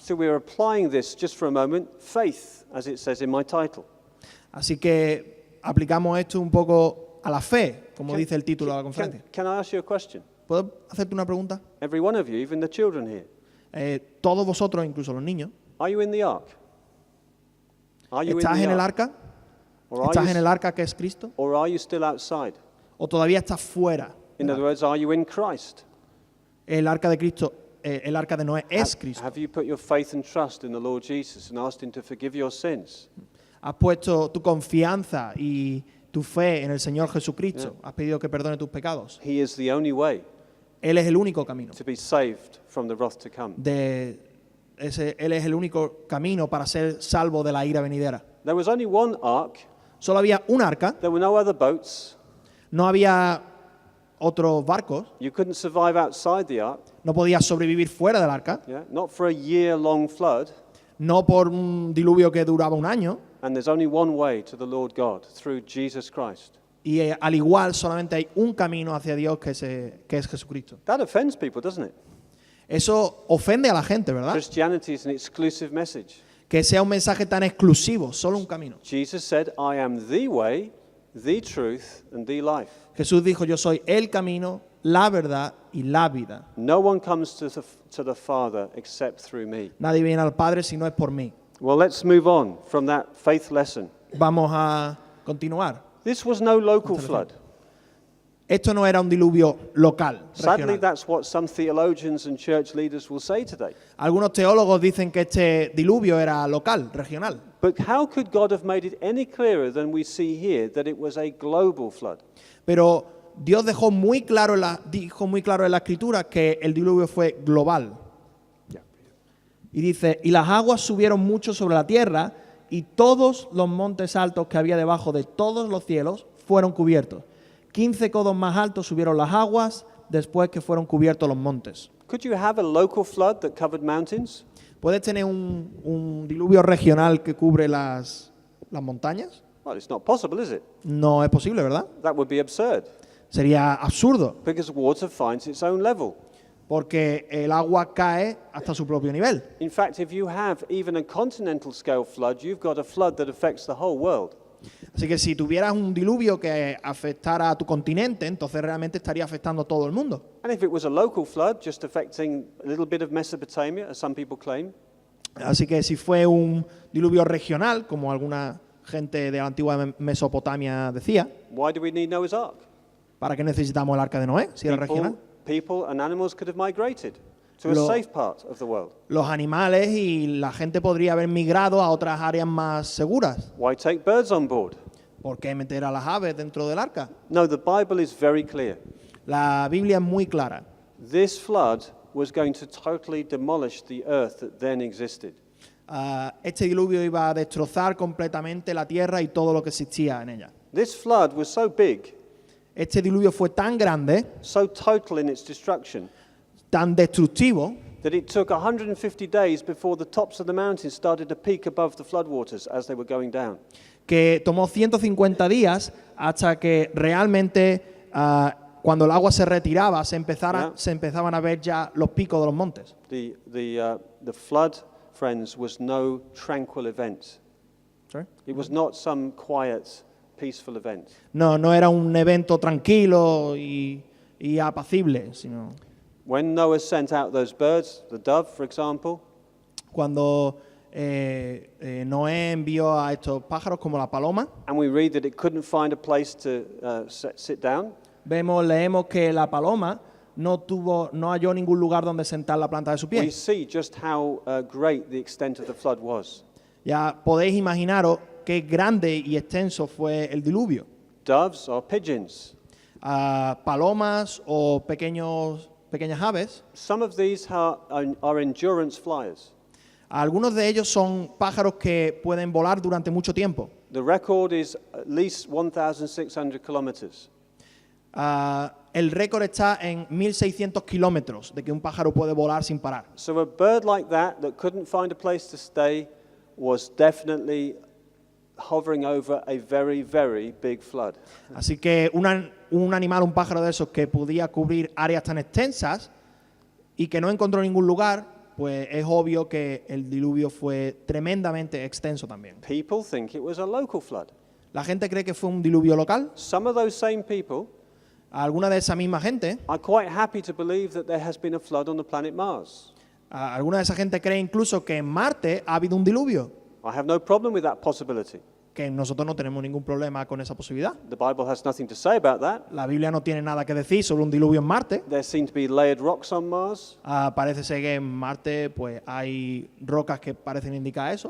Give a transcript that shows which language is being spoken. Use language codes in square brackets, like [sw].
[en] so we're applying this just for a moment, faith, as it says in my title. [es] Así que aplicamos esto un poco a la fe, como dice el título de la conferencia. [en] Can I ask you a question? [es] ¿Puedo hacerte una pregunta? [en] Every one of you, even the children here, [es] Todos vosotros, incluso los niños, [en] are you in the ark? Are you in [es] ¿estás [en] the [es] en el [en] ark? [es] arca? [en] Or are [es] ¿Estás [en] you [es] en el arca que es Cristo? [en] Or are you still outside? [es] ¿O todavía estás fuera? [en] In other words, are you in Christ? [es] El arca de Cristo, el arca de Noé es Cristo. [en] Have you put your faith and trust in the Lord Jesus and asked him to forgive your sins? [es] Has puesto tu confianza y tu fe en el Señor Jesucristo. Has pedido que perdone tus pecados. [en] He is the only way [es] Él es el único camino. [en] to be saved from the wrath to come. [es] Él es el único camino para ser salvo de la ira venidera. [en] There was only one ark. [es] Solo había un arca, [en] There were no other boats. [es] no había otros barcos, [en] You couldn't survive outside the ark. [es] no podías sobrevivir fuera del arca, [en] Yeah? Not for a year-long flood. [es] no por un diluvio que duraba un año, [en] And there's only one way to the Lord God, through Jesus Christ. [es] y al igual solamente hay un camino hacia Dios que es Jesucristo. [en] That offends people, doesn't it? [es] Eso ofende a la gente, ¿verdad? [en] Christianity is an exclusive message. [es] Que sea un mensaje tan exclusivo, solo un camino. [en] Jesus said, I am the way, the truth, and the life. [es] Jesús dijo, yo soy el camino, la verdad y la vida. [en] No one comes to the Father except through me. [es] Nadie viene al Padre si no es por mí. [en] Well, let's move on from that faith lesson. [es] Vamos a continuar. [en] This was no local flood. [es] Esto no era un diluvio local, [en] Sadly, [es] regional. [en] that's what some theologians and church leaders will say today. [es] Algunos teólogos dicen que este diluvio era local, regional. [en] But how could God have made it any clearer than we see here that it was a global flood? [es] Pero Dios dijo muy claro en la Escritura que el diluvio fue global. Y dice, y las aguas subieron mucho sobre la tierra y todos los montes altos que había debajo de todos los cielos fueron cubiertos. 15 codos más altos subieron las aguas después que fueron cubiertos los montes. [en] Could you have a local flood that covered mountains? [es] ¿Puedes tener un diluvio regional que cubre las montañas? [en] Well, it's not possible, is it? [es] No es posible, ¿verdad? [en] That would be absurd, [es] Sería absurdo, [en] because water finds its own level. [es] porque el agua cae hasta su propio nivel. [en] In fact, if you have even a continental scale flood, you've got a flood that affects the whole world. [es] Así que si tuvieras un diluvio que afectara a tu continente, entonces realmente estaría afectando a todo el mundo. [en] And if it was a local flood, just affecting a little bit of Mesopotamia, as some people claim, [es] Así que si fue un diluvio regional, como alguna gente de la antigua Mesopotamia decía, [en] why do we need Noah's Ark? [es] ¿para qué necesitamos el arca de Noé si era regional? [en] People and animals could have migrated to a [es] Lo- [en] safe part of the world. [es] Los animales y la gente podría haber migrado a otras áreas más seguras. [en] Why take birds on board? [es] ¿Por qué meter a las aves dentro del arca? [en] No, the Bible is very clear. [es] La Biblia es muy clara. [en] This flood was going to totally demolish the earth that then existed. [es] Este diluvio iba a destrozar completamente la tierra y todo lo que existía en ella. [en] This flood was so big, [es] Este diluvio fue tan grande, [en] so total in its destruction, [es] tan destructivo, [en] that it took 150 days before the tops of the mountains started to peak above the floodwaters as they were going down. [es] que tomó 150 días hasta que realmente cuando el agua se retiraba se empezaban a ver ya los picos de los montes. [en] The flood, friends, was no tranquil event. Sorry? It was not some quiet, peaceful event. [es] No era un evento tranquilo y apacible, sino [en] When Noah sent out those birds, the dove, for example, [es] cuando Noé envió a estos pájaros como la paloma, [en] and we read that it couldn't find a place to sit down, [es] leemos que la paloma no halló ningún lugar donde sentar la planta de su [en] we [es] pie. [en] see just how great the extent of the flood was. [es] Ya podéis imaginaros qué grande y extenso fue el diluvio. [en] Doves are pigeons. [es] Palomas o pequeñas aves, [en] Some of these are endurance flyers. [es] algunos de ellos son pájaros que pueden volar durante mucho tiempo. [en] The record is at least 1,600 kilometers. [es] El récord está en 1.600 kilómetros de que un pájaro puede volar sin parar. [en] So a bird like that couldn't find a place to stay was definitely hovering over a very, very big flood. [es] Así que un animal, un pájaro de esos que podía cubrir áreas tan extensas y que no encontró ningún lugar, pues es obvio que el diluvio fue tremendamente extenso también. [en] People think it was a local flood. [es] La gente cree que fue un diluvio local. [en] Some of those same people [es] Alguna de esa misma gente, [en] are quite happy to believe that there has been a flood on the planet Mars. [es] alguna de esa gente cree incluso que en Marte ha habido un diluvio, [en] I have no problem with that possibility. [es] que nosotros no tenemos ningún problema con esa posibilidad. [en] The Bible has nothing to say about that. [es] La Biblia no tiene nada que decir sobre un diluvio en Marte. [en] There seem to be layered rocks on Mars. [es] Parece ser que en Marte pues hay rocas que parecen indicar eso.